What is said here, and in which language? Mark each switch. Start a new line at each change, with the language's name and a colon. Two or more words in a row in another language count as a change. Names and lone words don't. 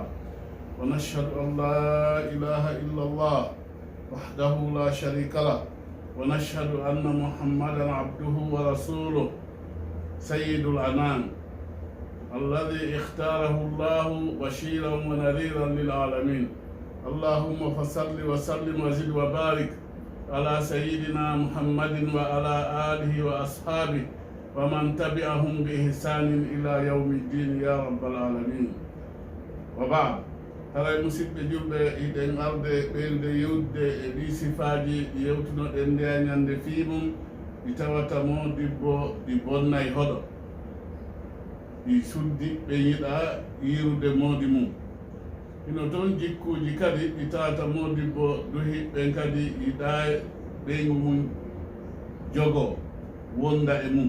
Arabic: ونشهد أن لا إله إلا الله وحده لا شريك له ونشهد أن محمدا عبده ورسوله سيد الأنام الذي اختاره الله بشيرا ونذيرا للعالمين. اللهم فصل وسلم وزد وبارك على سيدنا محمد وعلى آله وأصحابه ومن تبعهم بإحسان إلى يوم الدين يا رب العالمين.
Fula: وبعد haray musidɓe julɓe iɗen arde ɓeyde yewde e ɗi sifaji yewtunoɗen nde ñande fiimum ɗi tawata modibbo ɗi bonnay hoɗo ɗi suddi ɓe yiɗa yirude moodi mum. ino toon jikkuji kadi ɗi tawata modibbo duhiɓɓen kadi yiɗa ɓeygu mum jogo wonda e mum.